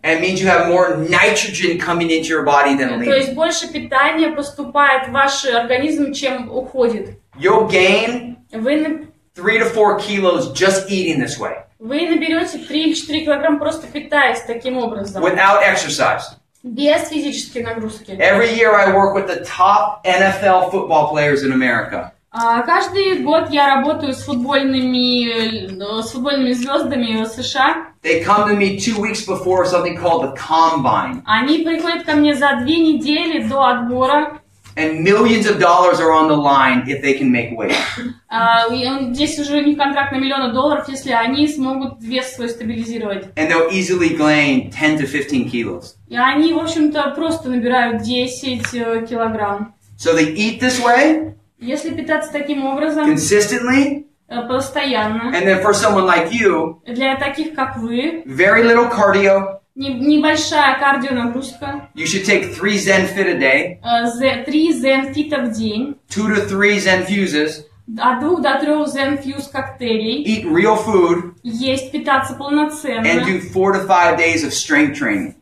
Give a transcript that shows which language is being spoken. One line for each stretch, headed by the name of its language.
English: It means you have more nitrogen coming into your body than leaving.
Russian: То есть больше питания поступает в ваш организм, чем уходит.
English: You'll gain
Russian: вы
English: 3 to 4 kilos just eating this way.
Russian: Вы наберете 3 или 4 килограмма просто питаясь таким образом.
English: Without exercise.
Russian: Без физической нагрузки.
English: Every year I work with the top NFL football players in America.
Russian: Каждый год я работаю с футбольными звездами в США.
English: They come to me 2 weeks before something called the combine.
Russian: Они приходят ко мне за 2 недели до отбора.
English: And millions of dollars are on the line if they can make weight.
Russian: Здесь уже у них контракт на $1 000 000, если они смогут вес свой стабилизировать.
English: And they'll easily gain 10 to 15 kilos.
Russian: И они, в общем-то, просто набирают 10 килограмм.
English: So they eat this way.
Russian: Если питаться таким образом,
English: consistently,
Russian: постоянно,
English: and then for someone like you,
Russian: для таких, как вы,
English: very little cardio,
Russian: небольшая кардионагрузка,
English: you should take 3 Zen Fit a day,
Russian: 3 Zen Fit в день,
English: 2 to 3 Zen Fuses,
Russian: от 2 до 3 Zen Fuse коктейлей,
English: eat real food,
Russian: есть, питаться полноценно,
English: and do 4 to 5 days of strength training.